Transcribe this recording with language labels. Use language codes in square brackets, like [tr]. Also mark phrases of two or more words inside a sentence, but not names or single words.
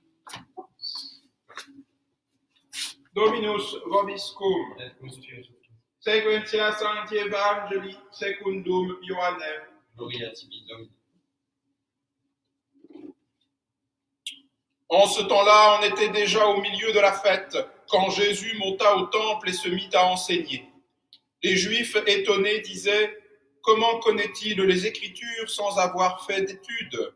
[la] Dominus vobiscum, sequentia Sancti Evangelii secundum Ioannem. Gloria tibi Domini. [fr] En ce temps-là, on était déjà au milieu de la fête, quand Jésus monta au temple et se mit à enseigner. Les Juifs, étonnés, disaient, « Comment connaît-il les Écritures sans avoir fait d'études ?»